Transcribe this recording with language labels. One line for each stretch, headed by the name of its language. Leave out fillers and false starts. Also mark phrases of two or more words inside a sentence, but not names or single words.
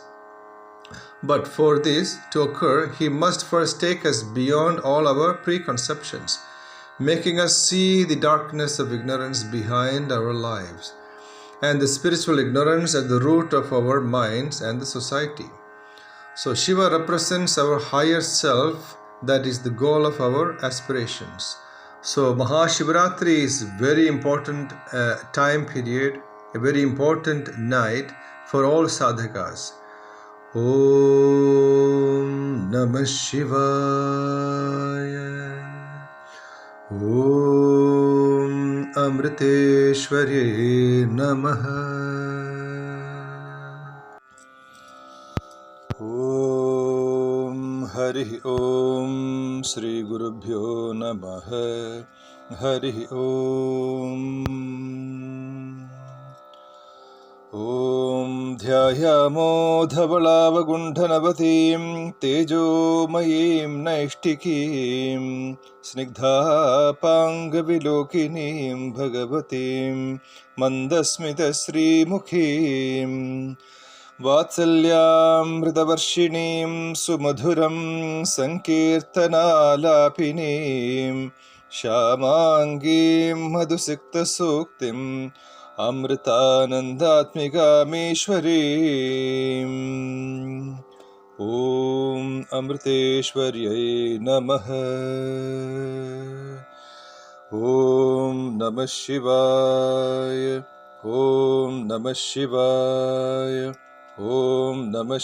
English: But for this to occur, he must first take us beyond all our preconceptions, making us see the darkness of ignorance behind our lives, and the spiritual ignorance at the root of our minds and the society. So Shiva represents our higher self, that is the goal of our aspirations. So Mahashivratri is very important time period, a very important night for all sadhakas.
Sanskrit: ॐ नमः शिवाय. ॐ अमृतेश्वरि नमः. ॐ हरि ॐ श्री गुरुभ्यो नमः. हरि ॐ। ॐ ध्यायामो Dhavalavagunఠనవతీం తేజోమయీం నైష్ఠికీం స్నిగ్ధాపాంగవిలోకినీం భగవతీం మందస్మితశ్రీముఖీం వాత్సల్యామృతవర్షిణీం సుమధురం సంకీర్తనాలాపినీం శ్యామాంగీం మధుసిక్తసూక్తిం अमृतानन्दात्मिकामीश्वरीम् ॐ अमृतेश्वर्यै नमः ॐ नमः शिवाय ॐ नमः शिवाय ॐ नमः